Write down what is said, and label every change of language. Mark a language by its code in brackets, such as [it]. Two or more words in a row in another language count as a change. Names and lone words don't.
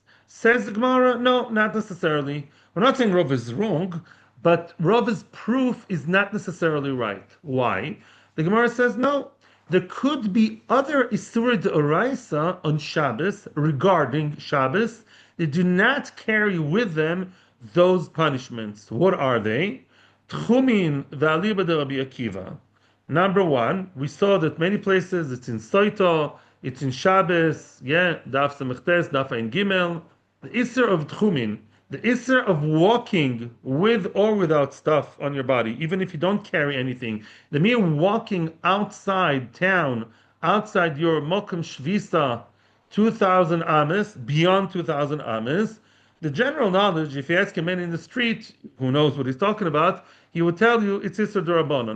[en] Says the Gemara, no, not necessarily. We're not saying Rav is wrong, but Rav's proof is not necessarily right. Why? The Gemara says no. There could be other [arc] איסורא דאורייתא [en] on Shabbos regarding Shabbos that do not carry with them those punishments. What are they? [arc] תחומין ואליבא דרבי עקיבא. [en] Number one, we saw that many places it's in Soito, it's in Shabbos, yeah, [he] דף סמך טית, דף עין גימל. [en] The Isser of Tchumin, the Isser of walking with or without stuff on your body, even if you don't carry anything, the mere walking outside town, outside your [he] מקום שביתה, [en] 2,000 ames, beyond 2,000 ames, the general knowledge, if you ask a man in the street who knows what he's talking about, he will tell you it's [he] איסור דרבנן.